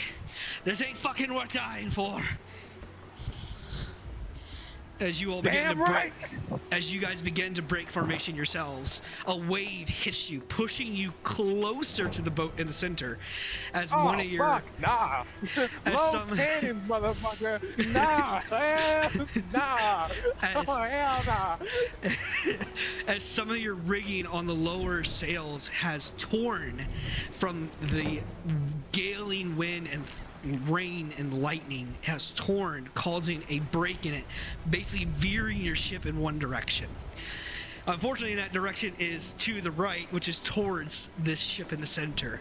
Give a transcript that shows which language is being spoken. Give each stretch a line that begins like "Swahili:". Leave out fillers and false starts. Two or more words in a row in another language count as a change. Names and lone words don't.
English: This ain't fucking worth dying for." As you all begin to break, as you guys begin to break formation yourselves, a wave hits you, pushing you closer to the boat in the center. As one of your nah, low cannons, motherfucker, nah, nah, hell nah. As some of your rigging on the lower sails has torn from the galing wind and rain and lightning has torn, causing a break in it, basically veering your ship in one direction. Unfortunately, that direction is to the right, which is towards this ship in the center.